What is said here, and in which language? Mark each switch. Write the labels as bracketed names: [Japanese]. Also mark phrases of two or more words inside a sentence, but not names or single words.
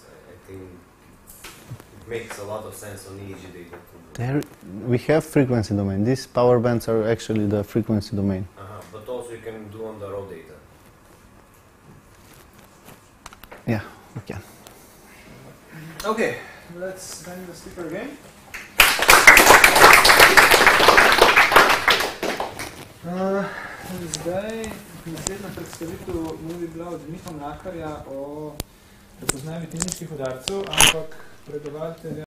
[English] I think it makes a lot of sense on EEG data. We have frequency domain. These power bands are actually the frequency domain. But also you can do on the raw data. Yeah, we can. Okay, let's thank the speaker again. [Slovenian] Zdaj, naslednja predstavitev ne bi bila od Miha Mlakarja o prepoznavi kliničnih udarcev, ampak predavatelja